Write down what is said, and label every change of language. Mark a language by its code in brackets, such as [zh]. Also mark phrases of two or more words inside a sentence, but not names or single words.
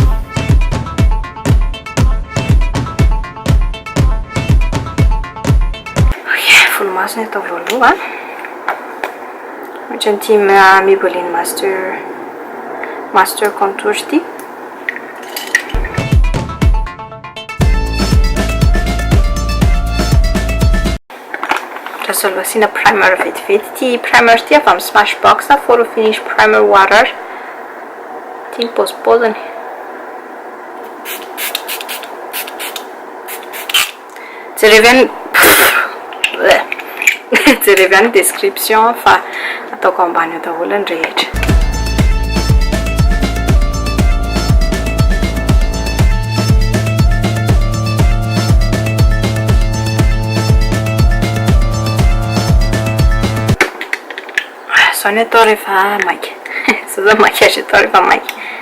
[mg] Volomaso ny atao voaloha ohatra ny Maybelline Master Contour ty. Solo asina primer vetivety ty primer ty avy amin'ny Smashbox full finish primer water ty ny pauziny jerevy any description fa ataoko ambany eo daholo ny rehetra. Zao ny atao rehefa maiky zao maquillage atao rehefa maiky.